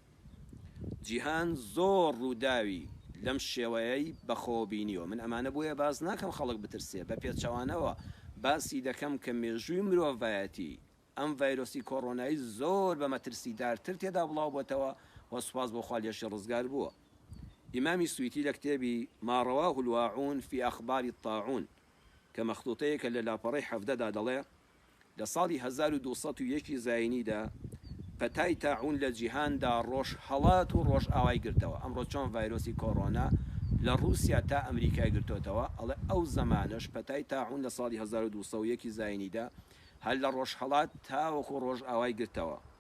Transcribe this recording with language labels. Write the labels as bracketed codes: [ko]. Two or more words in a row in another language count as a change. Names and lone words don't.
[ckb] جیهان زۆر ڕووداوی لەم شێوەیەی بەخۆبینیەوە. من ئەمانە بۆیە باز ناکەم خەڵک بترسێ، بە پێچەوانەوە باسی دەکەم کە مێژووی مرۆڤایەتی ئەم ڤایرۆسی کۆڕۆنایی زۆر بە مەترسیدارتر تێدا بڵاو بۆتەوە و سوپاس بۆ خوا لێشی ڕزگار بووە. ئیمامی سویتی لە کتێبی ما رواه الواعون في أخبار الطاعون کە مەخطوطەیەکە لە لاپەڕەی 17دا دەڵێ لە ساڵی 1201 زاینیدا پەتای تاعون لە جیهاندا ڕۆژ هەڵات و ڕۆژ ئاوای گرتەوە. ئەمڕۆ چۆن ڤایرۆسی کۆڕۆنا لە رووسیا تا ئەمریکای گرتوتەوە، ئەڵێ ئەو زەمانەش پەتای تاعون لە ساڵی 1201 زاینیدا هەر لە ڕۆژ هەڵات تاوەکو ڕۆژ ئاوای گرتەوە.